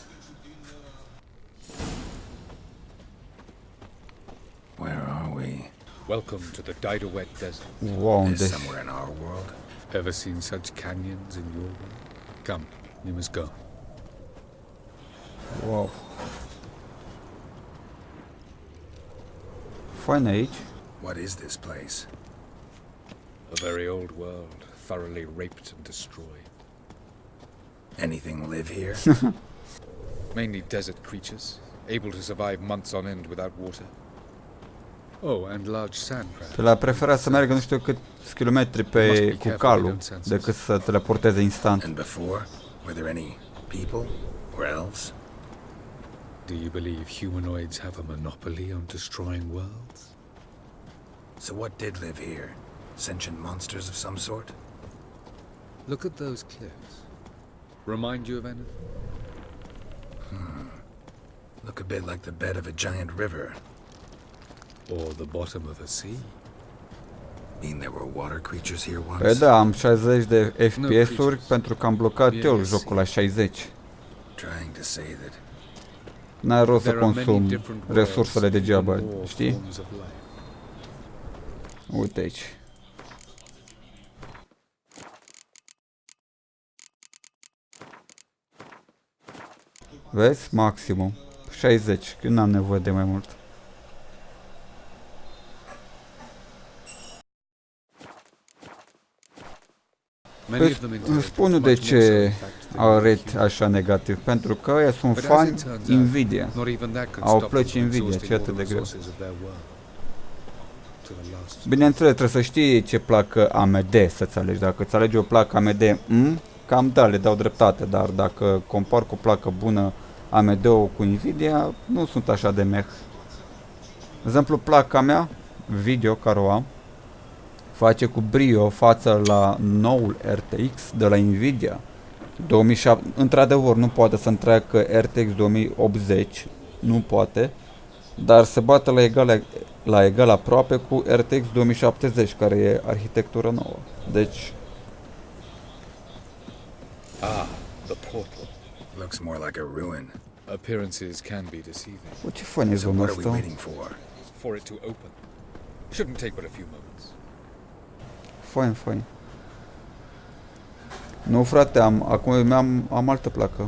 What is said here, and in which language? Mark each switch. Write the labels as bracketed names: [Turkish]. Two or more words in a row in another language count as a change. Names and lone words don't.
[English] Where are we? Welcome to the Didowet Desert. Wow, Is [Romanian] unde... [English] somewhere in our world? Ever seen such canyons in your world? Come, you must go. [Romanian] Wow. Fain aici. [English] What is this place? A very old world, thoroughly raped and destroyed. Anything live here? Mainly desert creatures, able to survive months on end without water. Oh, and large sand crabs. [Romanian] Pe la preferat să meargă nu știu câți kilometri pe cu calul decât să teleporteze instant. [English] And before, were there any people or elves? Do you believe humanoids have a monopoly on destroying worlds? So what did live here? Sentient monsters of some sort? Look at those cliffs. Remind you of anything? Look a bit like the bed of a giant river. Or the bottom of a sea? Mean there were water creatures here [Romanian] Păi [English] once? [Romanian] da, am 60 de FPS-uri pentru că am blocat eu jocul la 60. [English] Trying to say that [Romanian] N-ai rost să [English] There are many [Romanian] consum [English] different [Romanian] resursele [English] worlds, [Romanian] degeaba, [English] more [Romanian] știi? [English] forms of life. [Romanian] Uite aici. Vezi? Maximum. 60. Eu n-am nevoie de mai mult. [English] Many of them [Romanian] Îți [English] intellect, [Romanian] spun eu de [English] much more so, [Romanian] ce [English] in fact, than [Romanian] au [English] we [Romanian] rate [English] humans. [Romanian] așa negativ. Pentru că ăia sunt [English] But as [Romanian] fani [English] it turns out, [Romanian] Nvidia. [English] not even that could [Romanian] Au [English] stop them [Romanian] plăci [English] from [Romanian] Nvidia, [English] exhausting [Romanian] ce [English] all [Romanian] atât [English] the [Romanian] de greu. [English] resources of their world. To the last. [Romanian] Bineînțeles, trebuie să știi ce placă AMD să-ți alegi. Dacă îți alegi o placă AMD, cam da, le dau dreptate, dar dacă compar cu o placă bună AMD-ul cu Nvidia, nu sunt așa de meh. De exemplu, placa mea, video care o am, face cu brio față la noul RTX de la Nvidia. 2007, într-adevăr nu poate să întreacă RTX 2080, nu poate, dar se bate la egal aproape cu RTX 2070, care e arhitectură nouă. Deci, [English] Ah, the portal. looks more like a ruin. Appearances can be deceiving. [Romanian] bă, ce fain e [English] So [Romanian] zona [English] what are we [Romanian] asta. [English] waiting for? For it to open. Shouldn't take but a few moments. [Romanian] Fain, fain. Nu, frate, acum am altă placă.